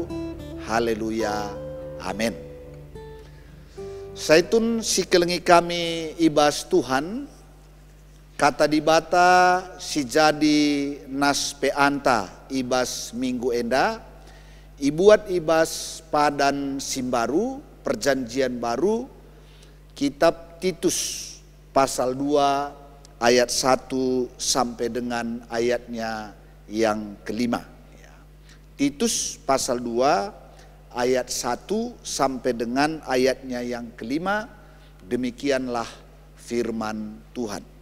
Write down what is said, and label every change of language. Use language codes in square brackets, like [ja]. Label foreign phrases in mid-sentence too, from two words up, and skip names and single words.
[btx] Haleluya. Amin. Saitun sikelengi kami ibas Tuhan kata dibata si jadi nas peanta ibas minggu enda ibuat ibas padan simbaru [id] perjanjian baru kitab Titus pasal 2 ayat 1 sampai dengan ayatnya yang kelima. Titus pasal 2 ayat 1 sampai dengan ayatnya yang kelima, demikianlah firman Tuhan.